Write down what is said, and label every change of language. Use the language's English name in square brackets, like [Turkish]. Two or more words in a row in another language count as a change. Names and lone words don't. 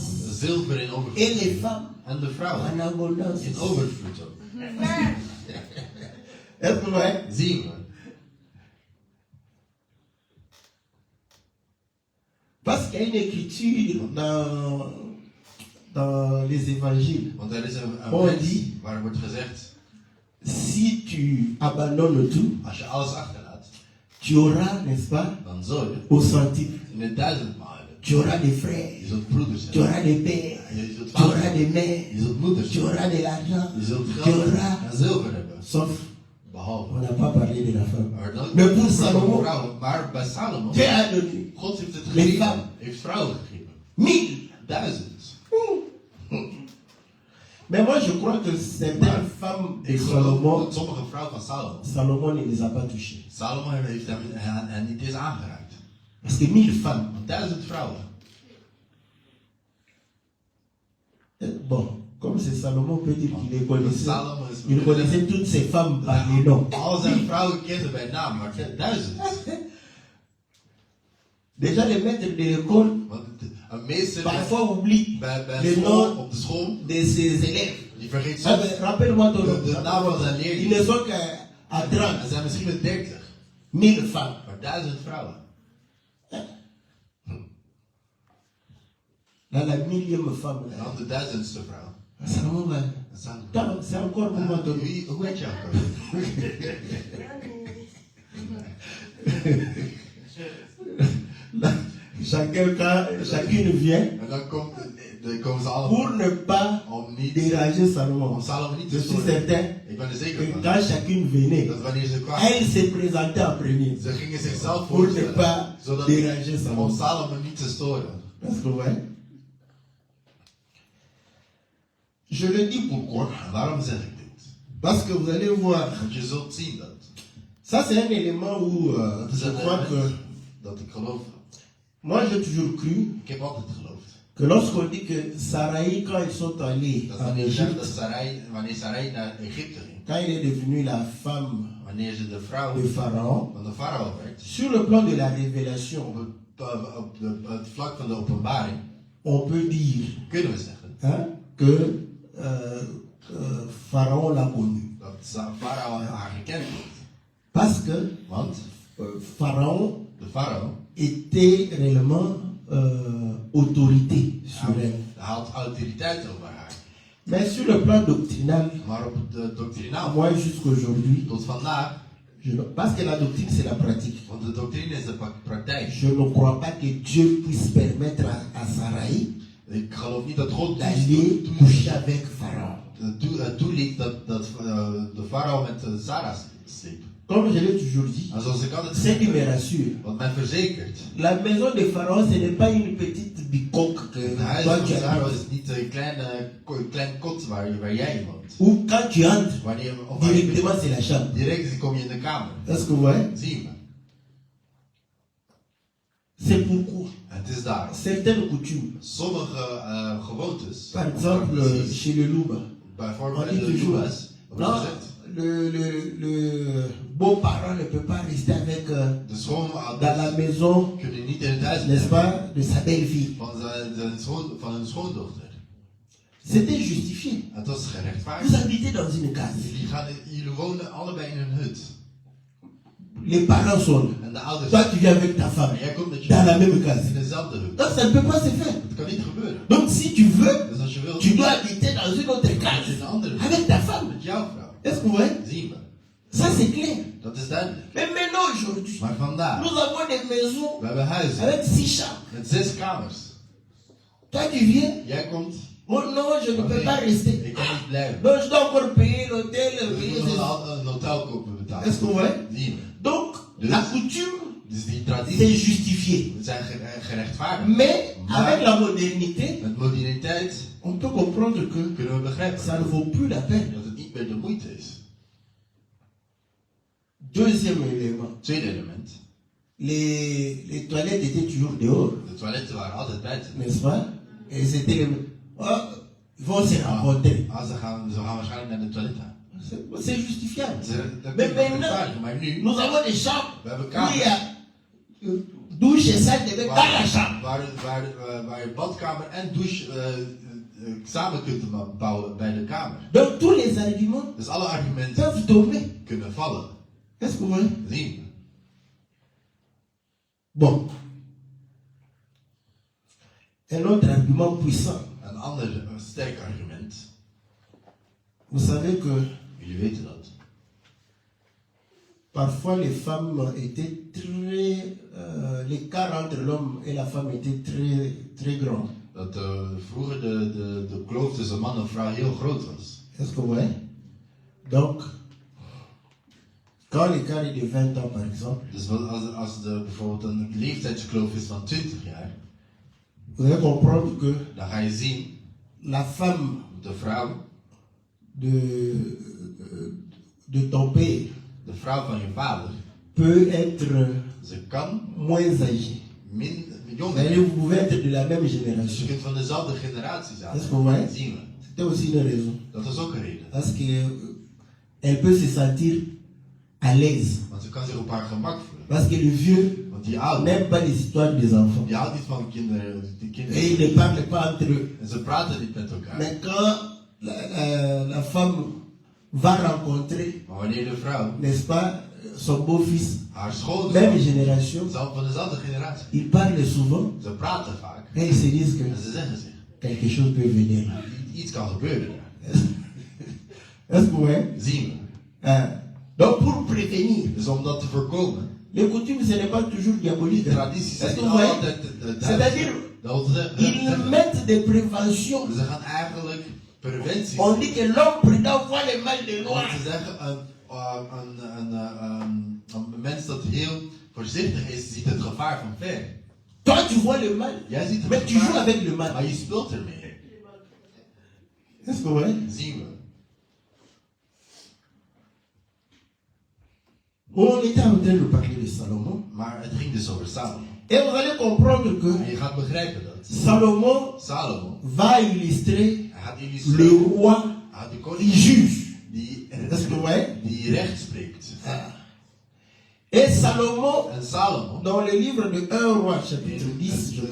[Dutch] zilver in [French] Et [Dutch] overvloed. [French] les femmes [Dutch] En de vrouwen [French] en abondance. [Dutch] in overvloed ook. [French] Est-ce que vous voyez? [Dutch] Zien we. [French] Parce qu'il y a une écriture dans les évangiles. [Dutch] Want er is een Oh, wet die. waar wordt gezegd, [French] Si tu abandonnes tout, [Dutch] als je alles achterlaat, [French] tu auras, n'est-ce pas, [Dutch] dan zul je [French] au centime. [Dutch] in het 1000-maal hebben. [French] Tu auras des [Dutch] Je [French] frères, [Dutch] zult broeders [French] tu [Dutch] hebben. [French] auras des pères, [Dutch] Je zult [French] tu auras [Dutch] vaders [French] des [Dutch] hebben. [French] mères, [Dutch] Je zult moeders [French] tu [Dutch] hebben. [French] auras de l'argent, [Dutch] Je zult [French] tu [Dutch] geld [French] auras. [Dutch] en zilver hebben. [French] Sauf, on [Dutch] Behalve. [French] n'a pas parlé de la femme. [Dutch] Maar dat [French] Mais pour [Dutch] voor [French] Salomon, [Dutch] vrouwen. Maar bij Salomo, [French] Dieu a donné [Dutch] God heeft het [French] Les [Dutch] gegeven. [French] femmes. [Dutch] Heeft vrouwen gegeven. [French] 1000. [Dutch] 1000. [French] Mais moi, je crois que certaines femmes de [Dutch] Ik geloof [French] Salomon, [Dutch] dat sommige vrouwen van Salomo, [French] Salomon ne les a pas touchées. [Dutch] Salomo heeft hen niet eens aangeraakt. [French] Parce que 1000 femmes. [Dutch] Want 1000 vrouwen. [French] Bon, comme c'est Salomon, on peut dire qu'il les connaissait. [Dutch] Salomo is [French] Il connaissait toutes ces femmes par les noms. [Dutch] Al zijn vrouwen kenden bij naam, maar 1000. [French] Déjà, les maîtres de l'école, [Dutch] Want een meester [French] parfois oublie [Dutch] bij [French] les [Dutch] school, [French] noms [Dutch] op de school, [French] de ses élèves. [Dutch] die vergeet Ah, soms [French] ben, rappelle-moi ton nom. [Dutch] de naam van zijn [French] Ils [Dutch] leerlingen. [French] ne sont qu'à 30. [Dutch] Er zijn misschien wel 30, [French] 1000 femmes. [Dutch] maar 1000 vrouwen. [French] Dans la 1000e femme, [Dutch] En dan de 1000ste vrouw. [French] Salomon va. [Dutch] Salomo. [French] Attends, c'est encore pour moi ton nom. [Dutch] Hoe heet je ook? [French] Là, chacune vient [Dutch] En dan komen ze allemaal [French] pour ne pas [Dutch] om niet [French] déranger Salomon. [Dutch] om Salomo niet [French] Je [Dutch] te [French] suis [Dutch] storen. [French] certain [Dutch] Ik ben er zeker [French] que [Dutch] van. [French] quand chacune venait, [Dutch] Dat wanneer ze kwamen, [French] elle se présentait en premier. [Dutch] ze gingen zichzelf [French] Pour ne [Dutch] voorstellen. [French] pas [Dutch] Zodat [French] déranger [Dutch] om [French] Salomon. [Dutch] Salomo niet te storen. [French] Parce que, ouais. Je le dis pourquoi. [Dutch] En waarom zeg ik dit? [French] Parce que vous allez voir. [Dutch] Want je zult zien dat. [French] Ça, c'est un élément où [Dutch] Dat is [French] je [Dutch] een [French] crois que. [Dutch] element dat ik geloof. [French] Moi, j'ai toujours cru [Dutch] Ik heb altijd geloofd. [French] que lorsqu'on dit que Sarai, quand ils sont allés [Dutch] Dat [French] en [Dutch] wanneer zegt dat [French] Égypte, [Dutch] wanneer Sarai naar Egypte ging, [French] quand il est devenu la femme [Dutch] wanneer ze de vrouw [French] de Pharaon, [Dutch] van de farao werd, [French] sur le plan de la [Dutch] op [French] révélation, [Dutch] het vlak van de openbaring, [French] on peut dire [Dutch] kunnen we zeggen [French] hein, que Pharaon l'a connu. [Dutch] dat farao haar gekend heeft. [French] Parce que [Dutch] Want [French] Pharaon [Dutch] de farao [French] était réellement autorité sur elle. [Dutch] had autoriteit over haar. [French] Mais sur le plan doctrinal, [Dutch] Maar op de doctrinaal, [French] moi jusqu'aujourd'hui, [Dutch] tot vandaag, [French] parce que la doctrine c'est la pratique, [Dutch] want de doctrine is de praktijk. [French] je ne crois pas que Dieu puisse permettre à Sarai [Dutch] Ik geloof niet dat God [French] d'aller coucher avec Pharaon. [Dutch] toeliet dat de farao met Sarah sliep. [French] Comme je l'ai toujours dit, [Dutch] En zoals ik altijd [French] ce qui me [Dutch] zeg, [French] rassure, [Dutch] wat mij verzekert, [French] la maison de Pharaon ce n'est pas une petite bicoque que [Dutch] het huis [French] toi [Dutch] van [French] tu [Dutch] Sarah [French] habites. [Dutch] is niet een klein kot waar jij woont. [French] Ou quand tu entres, [Dutch] Wanneer of waar je [French] directement c'est la chambre. [Dutch] direct kom je in de kamer. [French] Est-ce que vous voyez? [Dutch] Zie je me. [French] C'est pourquoi [Dutch] Het is daar. [French] certaines coutumes, [Dutch] Sommige gewoontes, [French] par exemple chez le Louba, [Dutch] bijvoorbeeld [French] on dit [Dutch] bij de [French] toujours, [Dutch] Joeba's, [French] non, le beau-parent ne peut pas rester avec, [Dutch] de [French] dans la [Dutch] schoonouders [French] maison, [Dutch] kunnen niet in het huis [French] n'est-ce [Dutch] blijven [French] pas, de sa belle-fille. [Dutch] van hun schoondochter. [French] C'était justifié. [Dutch] Het was [French] Vous [Dutch] gerechtvaardigd. [French] habitez dans une case. [Dutch] Jullie wonen allebei in een hut. [French] Les parents sont là. [Dutch] En de ouders. [French] Toi, tu viens avec ta [Dutch] En [French] femme [Dutch] jij komt met je [French] dans la même case. [Dutch] in dezelfde hut. [French] Donc, ça ne peut pas se faire. [Dutch] Het kan niet gebeuren. [French] Donc, si tu veux, [Dutch] Dus als je wilt, [French] tu dois habiter dans une autre [Dutch] in [French] case [Dutch] een andere hut. [French] avec ta femme. [Dutch] Met jouw vrouw. [French] Est-ce que vous voyez? [Dutch] Zien we. [French] Ça, c'est clair. [Dutch] Dat is duidelijk. [French] Mais maintenant, aujourd'hui, [Dutch] Maar vandaag, [French] nous avons des maisons [Dutch] we hebben huizen [French] avec 6 chambres. [Dutch] met 6 kamers. [French] Toi, tu viens. [Dutch] Jij komt. [French] Oh non, je ne peux pas rester. [Dutch] Ik kan niet blijven. [French] Donc, je dois encore payer l'hôtel. [Dutch] We [French] payer [Dutch] moeten [French] ceci. [Dutch] een hotel kopen betalen. [French] Est-ce que vous voyez? [Dutch] Zien we. [French] Donc, [Dutch] Dus- [French] la coutume, [Dutch] Dus die [French] c'est [Dutch] tradities [French] justifié. [Dutch] zijn gerechtvaardigd. [French] Mais, [Dutch] Maar [French] avec la modernité, [Dutch] met moderniteit [French] on peut comprendre que [Dutch] kunnen we begrijpen [French] ça ne vaut plus la peine. [Dutch] dat het niet meer de moeite is. [French] Deuxième élément, [Dutch] Tweede element. [French] les toilettes étaient toujours dehors, De toiletten waren altijd buiten. n'est-ce pas? Et c'était les... Oh, ils vont se rencontrer. [Dutch] Ze gaan waarschijnlijk naar de toilet gaan. [French] C'est justifiable. [Dutch] Dat [French] Mais [Dutch] kun je [French] maintenant, [Dutch] rechtvaardigen. Maar nu, [French] nous avons des chambres [Dutch] we hebben [French] où il y [Dutch] kamers [French] a douche et salle de bain dans la chambre. [Dutch] waar je badkamer en douche samen kunt bouwen bij de kamer. [French] Donc tous les arguments [Dutch] Dus alle argumenten [French] peuvent tomber. [Dutch] kunnen vallen. [French] Est-ce que vous voyez? [Dutch] Zien we. [French] Bon. Un autre argument puissant. [Dutch] Een ander sterk argument. [French] Vous savez que [Dutch] Jullie weten dat. [French] parfois les femmes étaient très... l'écart entre l'homme et la femme était très, très grand. [Dutch] Dat vroeger de kloof tussen man en vrouw heel groot was. [French] Est-ce que vous voyez? Donc, quand l'écart est de 20 ans par exemple, [Dutch] Dus als bijvoorbeeld een leeftijdskloof is van 20 jaar, [French] vous allez comprendre que [Dutch] dan ga je zien, [French] la femme [Dutch] de vrouw, [French] de ton père [Dutch] de vrouw van je vader, [French] peut être [Dutch] ze kan [French] moins âgée. [Dutch] jonger [French] Vous [Dutch] zijn. [French] pouvez être de la même [Dutch] Dus je [French] génération. [Dutch] kunt van dezelfde generatie zijn. [French] Est-ce que vous voyez? [Dutch] Dat zien we. [French] C'était aussi une raison. [Dutch] Dat is ook een reden. [French] Parce qu'elle peut se sentir à l'aise. [Dutch] Want ze kan zich op haar gemak voelen. [French] Parce que le vieux [Dutch] Want die oude, [French] n'aime pas les histoires des enfants. [Dutch] die houdt niet van kinderen. Die [French] Et ils [Dutch] kinderen. [French] ne parlent pas entre eux. [Dutch] En ze praten niet met elkaar. [French] Mais quand la femme va rencontrer, [Dutch] Maar wanneer de vrouw [French] n'est-ce pas, son beau-fils, [Dutch] haar schoonzoon, [French] même génération, [Dutch] zelf van dezelfde generatie, [French] ils parlent souvent [Dutch] ze praten vaak. [French] et ils se disent que [Dutch] En ze zeggen zich, [French] quelque chose peut venir. [Dutch] iets kan gebeuren daar. [French] Est-ce que vous voyez? [Dutch] Zien we. [French] Donc pour prévenir, [Dutch] Dus om dat te voorkomen, [French] les coutumes ce n'est pas toujours diabolique. [Dutch] de tradities [French] Est-ce [Dutch] zijn [French] que [Dutch] niet [French] vous voyez? [Dutch] altijd [French] C'est-à-dire, [Dutch] dat wil zeggen, [French] ils mettent des préventions. [Dutch] ze gaan eigenlijk preventie. [French] On dit que l'homme prudent voit le mal de [Dutch] Want [French] loin. [Dutch] ze zeggen, een mens dat heel voorzichtig is, ziet het gevaar van ver. [French] Toi tu vois le mal, [Dutch] Jij ziet het [French] mais tu joues [Dutch] gevaar, [French] avec le mal. [Dutch] maar je speelt ermee. [French] Est-ce que vous voyez? [Dutch] Zien we. [French] On était en train de parler de Salomon. [Dutch] Maar het ging dus over Salomo. [French] Et vous allez comprendre [Dutch] En [French] que [Dutch] je gaat begrijpen dat [French] Salomon [Dutch] Salomo, [French] va illustrer [Dutch] hij gaat [French] le [Dutch] illustreren, [French] roi [Dutch] hij gaat de [French] qui [Dutch] koning [French] juge. [Dutch] die, [French] Est-ce que vous voyez? [Dutch] die recht spreekt. [French] Et Salomon, [Dutch] En Salomo, [French] dans le livre de 1 roi chapitre 10, [Dutch] je